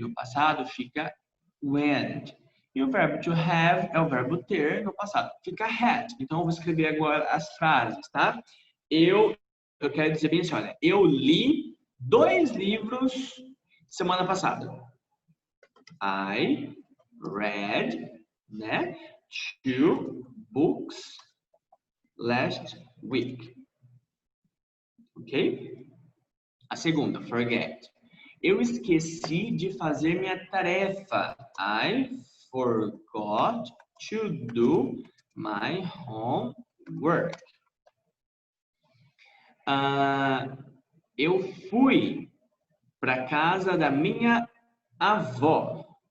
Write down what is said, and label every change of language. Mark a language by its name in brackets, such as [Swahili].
[Portuguese] No passado, fica went. E o verbo to have é o verbo ter. No passado, fica had. Então, eu vou escrever agora as frases, tá? Eu quero dizer bem assim, olha. Eu li 2 livros semana passada. [English] I read, né, 2 books last week. [Portuguese] Ok? A segunda, forget. Eu esqueci de fazer minha tarefa. [English] I forgot to do my homework. [Portuguese] Eu fui para casa da minha avó.